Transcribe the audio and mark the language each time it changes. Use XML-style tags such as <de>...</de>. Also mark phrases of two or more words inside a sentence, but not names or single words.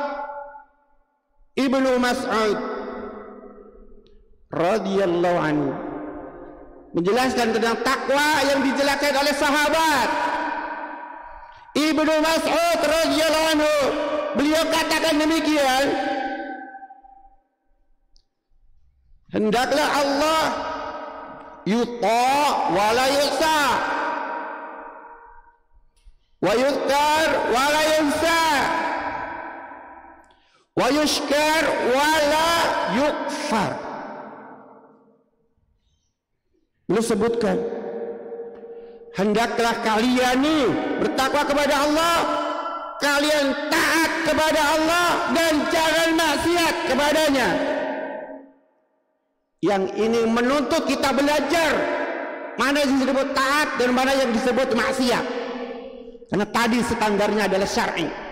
<id>Ibnu Mas'ud</id> <ar>رضي الله عنه,</ar> <id>menjelaskan tentang takwa yang dijelaskan oleh sahabat Ibnu Mas'ud</id> <ar>رضي الله عنه.</ar> <id>Beliau katakan demikian, hendaklah</id> <ar>الله يطاع ولا يعصى ويذكر ولا ينسى ويشكر ولا يكفر.</ar> <id>Beliau sebutkan, hendaklah kalian nih bertakwa kepada Allah, kalian taat kepada Allah dan jangan maksiat kepadanya. Yang ini menuntut kita belajar mana yang disebut taat dan mana yang disebut maksiat, karena tadi standarnya adalah syar'i.</id>